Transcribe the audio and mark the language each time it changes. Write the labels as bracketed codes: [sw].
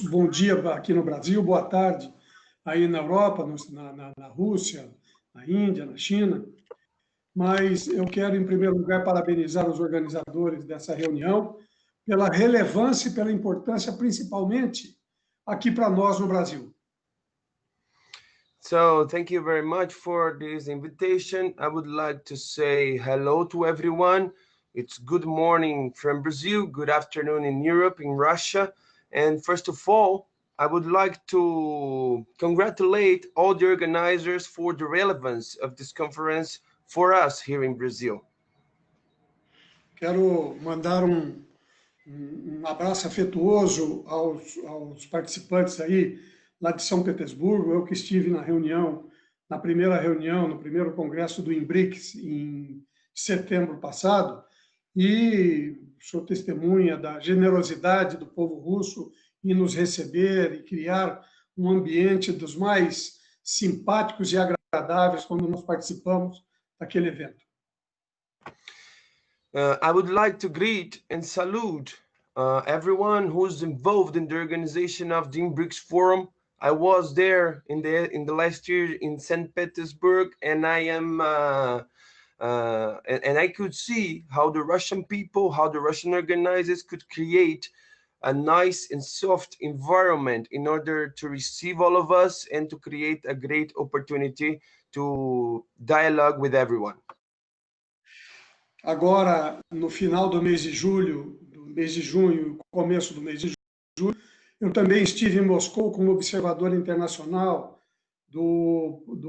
[pt] Bom dia aqui no Brasil, boa tarde aí na Europa, na Rússia, na Índia, na China. Mas eu quero, em primeiro lugar, parabenizar os organizadores dessa reunião pela relevância e pela importância, principalmente aqui para nós no Brasil. [en] So thank you very much for this invitation. I would like to say hello to everyone. It's good morning from Brazil, good afternoon in Europe, in Russia. And first of all, I would like to congratulate all the organizers for the relevance of this conference for us here in Brazil. [pt] Quero mandar um abraço afetuoso aos participantes aí lá de São Petersburgo. Eu que estive na reunião, na primeira reunião, no primeiro congresso do IMBRICS em setembro passado, e sou testemunha da generosidade do povo russo em nos receber e criar um ambiente dos mais simpáticos e agradáveis quando nós participamos daquele evento. [en] I would like to greet and salute everyone who's involved in the organization of the IMBRICS Forum. I was there in the last year in St. Petersburg, and I am and I could see how the Russian people, how the Russian organizers could create a nice and soft environment in order to receive all of us and to create a great opportunity to dialogue with everyone. [pt] Agora, no final do mês de julho, do mês de junho, começo do mês de julho, eu também estive em Moscou como observador internacional do